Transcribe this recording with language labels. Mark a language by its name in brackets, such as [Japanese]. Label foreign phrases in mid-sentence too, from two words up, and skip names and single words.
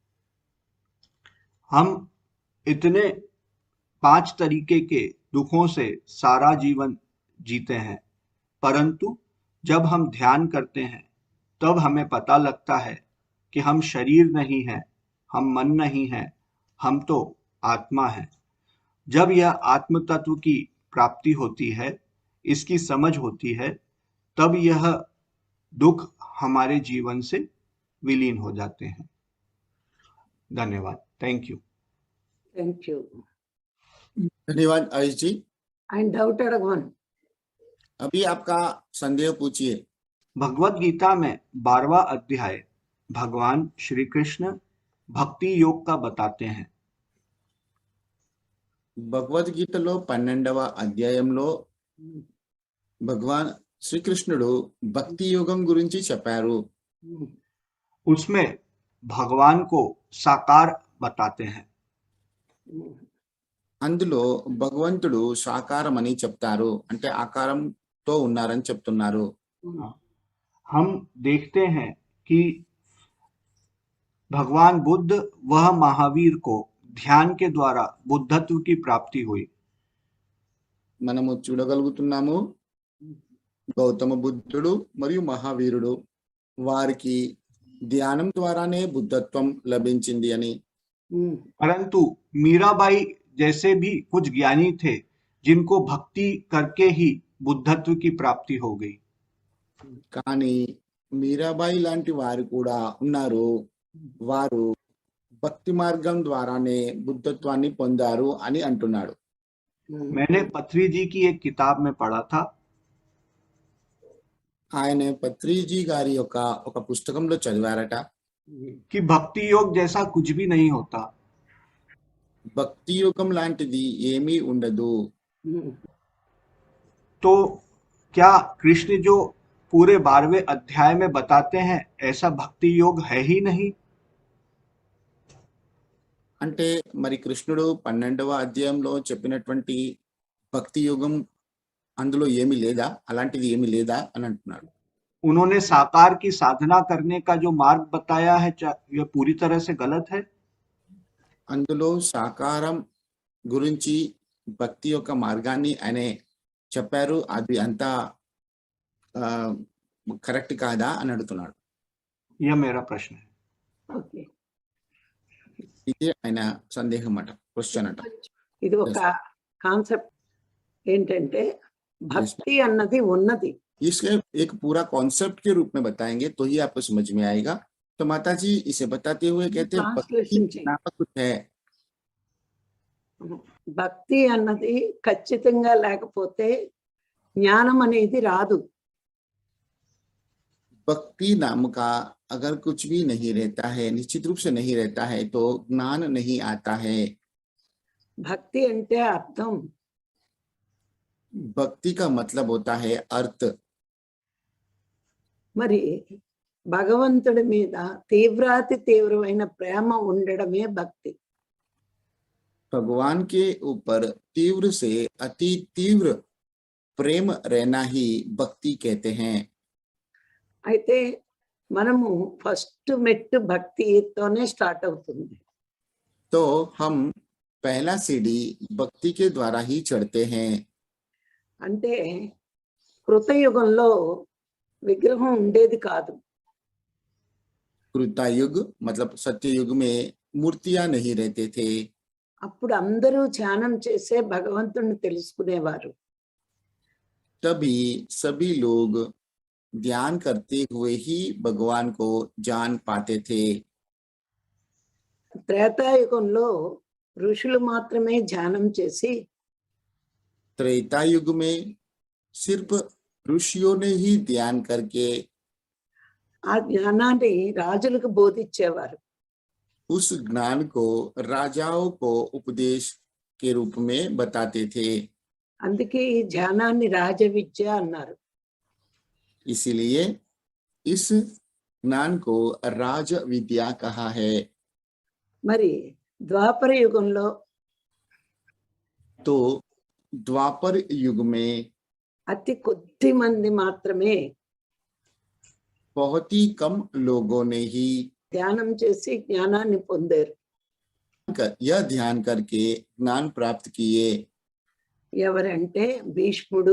[Hindi] हम इतने 5 तरीके के दुखों से सारा जीवन जीते हैं, परंतु जब हम ध्यान करते हैं तब हमें पता लगता है कि हम शरीर नहीं हैं, हम मन नहीं हैं, हम तो आत्मा हैं। जब यह आत्म तत्व की प्राप्ति होती है, इसकी समझ होती है, तब यह दुख हमारे जीवन से विलीन हो जाते हैं। धन्यवाद। [English] thank you. Thank you. [Hindi] धन्यवाद आयुष जी। [English] And doubted one. [Hindi] अभी आपका संदेह पूछिए। भगवत गीता में 12वां अध्याय भगवान श्री कृष्ण भक्ति योग का बताते हैं। [Telugu] భగవద్గీతలో 12వ అధ్యాయంలో భగవాన్ శ్రీకృష్ణుడు భక్తి యోగం గురించి చెప్పారు। [Hindi] उसमें भगवान को साकार बताते हैं। [Telugu] అందులో భగవంతుడు సాకారమని చెప్తారు, అంటే ఆకారంతో ఉన్నారని చెప్తున్నారు। [Hindi] हम देखते हैं कि भगवान बुद्ध वह महावीर को ध्यान के द्वारा बुद्धत्व की प्राप्ति हुई। [Telugu] మనము చూడగలుగుతున్నాము గౌతమ బుద్ధుడు మరియు మహావీరుడు వారికి ధ్యానం ద్వారానే బుద్ధత్వం లభించింది అని. [Hindi] परंतु मीराबाई जैसे भी कुछ ज्ञानी थे जिनको भक्ति करके ही बुद्धत्व की प्राप्ति हो गई। [Telugu] కానీ మీరాబాయి లాంటి వారు కూడా ఉన్నారు, వారు భక్తి మార్గం ద్వారానే బుద్ధత్వాన్ని పొందారు అని అంటున్నాడు. [Hindi] मैंने पथरी जी की एक किताब में पढ़ा था [Telugu] ఆయన పత్రిజీ గారి యొక్క ఒక పుస్తకంలో చదివారట, [Hindi] कि भक्ति योग जैसा कुछ भी नहीं होता। [Telugu] భక్తి యోగం లాంటిది ఏమీ ఉండదు. [Hindi] तो क्या कृष्ण जो पूरे 12वें अध्याय में बताते हैं ऐसा भक्ति योग है ही नहीं? [Telugu] అంటే మరి కృష్ణుడు 12వ అధ్యాయంలో చెప్పినటువంటి భక్తి యోగం అందులో ఏమీ లేదా, అలాంటిది ఏమీ లేదా అని అంటున్నాడు. [Hindi] उन्होंने साकार की साधना करने का जो मार्ग बताया है यह पूरी तरह से गलत है। [Telugu] అందులో సాకారం గురించి భక్తి యొక్క మార్గాన్ని ఆయన చెప్పారు, అది అంతా కరెక్ట్ కాదా అని అడుగుతున్నాడు. [Hindi] यह मेरा प्रश्न है। [Telugu] ఓకే, ఇదే ఆయన సందేహం అట, క్వశ్చన్ అట. ఇది ఒక కాన్సెప్ట్ ఏంటంటే భక్తి అన్నది ఉన్నది. [Hindi] इसके एक पूरा कॉन्सेप्ट के रूप में बताएंगे तो ही आपको समझ में आएगा. तो माता जी इसे बताते हुए कहते हैं भक्ति ट्रांसलेशन चाहिए. नामक कुछ है. [Telugu] భక్తి అన్నది ఖచ్చితంగా లేకపోతే జ్ఞానం అనేది రాదు. [Hindi] भक्ति नाम का अगर कुछ भी नहीं रहता है, निश्चित रूप से नहीं रहता है, तो ज्ञान नहीं आता है. [Telugu] భక్తి అంటే అర్థం, [Hindi] भक्ति का मतलब होता है अर्थ. [Telugu] మరి భగవంతుడి మీద తీవ్రాతి తీవ్రమైన ప్రేమ ఉండడమే భక్తి. [Hindi] भगवान के ऊपर तीव्र से अति तीव्र प्रेम रहना ही भक्ति कहते हैं. [Telugu] అయితే మనము ఫస్ట్ మెట్టు భక్తితోనే స్టార్ట్ అవుతుంది. [Hindi] तो हम पहला सीढ़ी भक्ति के द्वारा ही चढ़ते हैं. [Telugu] అంటే కృతయుగంలో విగ్రహం ఉండేది కాదు. [Hindi] कृता युग मतलब सत्य युग में मूर्तियां नहीं रहते थे. [Telugu] అప్పుడు అందరూ ధ్యానం చేసే భగవంతుడిని తెలుసుకునేవారు. [Hindi] तभी सभी लोग ध्यान करते हुए ही भगवान को जान पाते थे. [Telugu] త్రేతాయుగంలో ఋషులు మాత్రమే ధ్యానం చేసి [Hindi] त्रेता युग में सिर्फ ऋषियों ने ही ध्यान करके [Telugu] ఆ జ్ఞానాన్ని రాజులకు బోధించేవారు. [Hindi] उस ज्ञान को राजाओं को उपदेश के रूप में बताते थे. [Telugu] అందుకే ఈ ధ్యానాన్ని రాజ విద్య అన్నారు. [Hindi] इसीलिए इस ज्ञान को राज विद्या कहा है. [Telugu] మరి ద్వాపర యుగంలో [Hindi] तो द्वापर युग में [Telugu] అతి కొద్ది మంది మాత్రమే [Hindi] बहुत ही कम लोगों ने ही [Telugu] ధ్యానం చేసి జ్ఞానాన్ని పొందారు. [Hindi] यह ध्यान करके ज्ञान प्राप्त किए. [Telugu] ఎవరంటే భీష్ముడు,